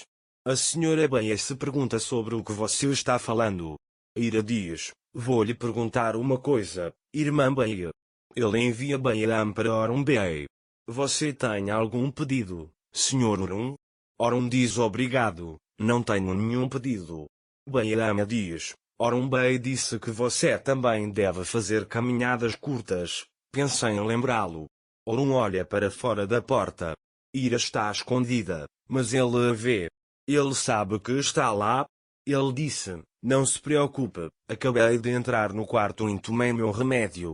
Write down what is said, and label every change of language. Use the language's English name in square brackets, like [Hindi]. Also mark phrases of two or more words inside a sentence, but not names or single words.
[Portuguese] A senhora Beia se pergunta sobre o que você está falando. Ira diz: vou lhe perguntar uma coisa, irmã Beia. Ele envia Bayram para Orhun Bey. Você tem algum pedido, Sr. Orhun? Orhun diz: obrigado, não tenho nenhum pedido. Bayram diz: Orhun Bey disse que você também deve fazer caminhadas curtas, pensei em lembrá-lo. Orhun olha para fora da porta. Ira está escondida, mas ele a vê. Ele sabe que está lá. Ele disse: não se preocupe, acabei de entrar no quarto e tomei meu remédio.